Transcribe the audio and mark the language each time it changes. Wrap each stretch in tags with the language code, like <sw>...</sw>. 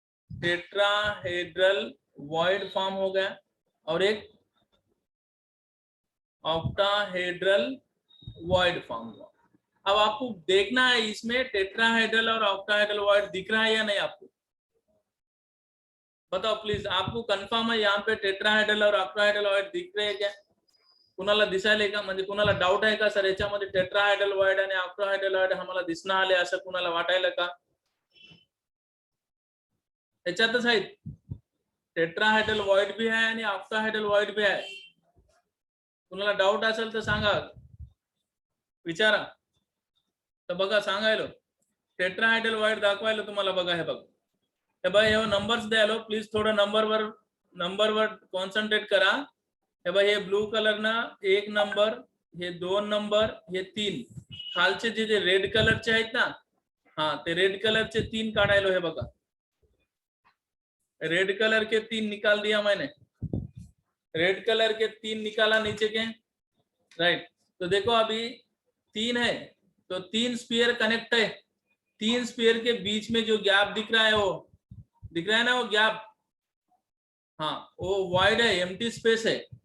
<hi>Tetrahedral void form हो गया और एक ऑक्टाहेड्रल वॉइड फॉर्म हुआ। अब आपको देखना है इसमें टेट्राहेड्रल और ऑक्टाहेड्रल वॉइड दिख रहा है या नहीं आपको? बताओ प्लीज, आपको कंफर्म है यहाँ पे टेट्राहेड्रल और ऑक्टाहेड्रल वॉइड दिख रहे हैं क्या?</hi> <mr>कुणाला दिसायले का? म्हणजे कुणाला डाऊट आहे का सर याच्यामध्ये टेट्राहेड्रल वॉइड आणि ऑक्टाहेड्रल वॉइड आम्हाला दिसणं आले असं कुणाला वाटायला का? याच्यातच आहेत, टेट्राहेड्रल वॉइड भी आहे आणि ऑक्टाहेड्रल वॉइड भी आहे। कुणाला डाऊट असेल तर सांगा, विचारा। तर बघा सांगायलो, टेट्राहेड्रल वॉइड दाखवायला तुम्हाला बघा, हे बघ, हे बघा हे नंबर्स द्यायलो, प्लीज थोडं नंबरवर कॉन्सन्ट्रेट करा। हे बघा हे ब्लू कलर ना 1 नंबर, हे 2 नंबर, हे 3 खालचे जे रेड कलरचे आहेत ना, हाँ ते रेड कलरचे 3 काढायलो।</mr> <hi>हे बघा रेड कलर के 3 निकाल दिया मैंने, रेड कलर के 3 निकाला नीचे के, राइट। तो देखो अभी 3 है तो 3 स्पीयर कनेक्ट है, 3 स्पीयर के बीच में जो गैप दिख रहा है, वो दिख रहा है ना, वो गैप, हाँ वो वाइड है, एम्प्टी स्पेस है।</hi>